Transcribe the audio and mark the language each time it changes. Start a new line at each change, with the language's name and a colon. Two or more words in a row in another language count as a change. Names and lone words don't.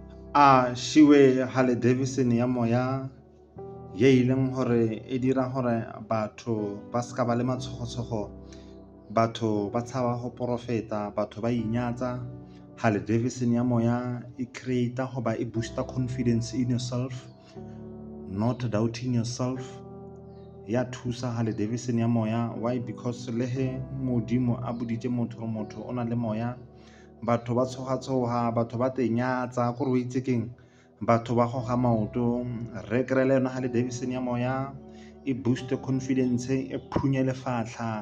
Tswana: a Shiwe Harley Davidson ya moya ye e leng gore e dira gore batho ba ska ba le matshogo-tshogo, batho ba tshaba go profeta, batho ba inyatsa. Harley Davidson ya moya e creator goba e
English: booster confidence in yourself, not doubting yourself.
Tswana: Ya thusa Harley Davidson ya moya.
English: Why?
Tswana: Because le he modimo a boditse motho o na le moya, batho ba tshoga-tshoga, batho ba tenyatsa kore o itse keng, batho ba goga maoto. Re kry le yona Harley Davidson ya moya e
English: boost confidence,
Tswana: e phunye lefatlha.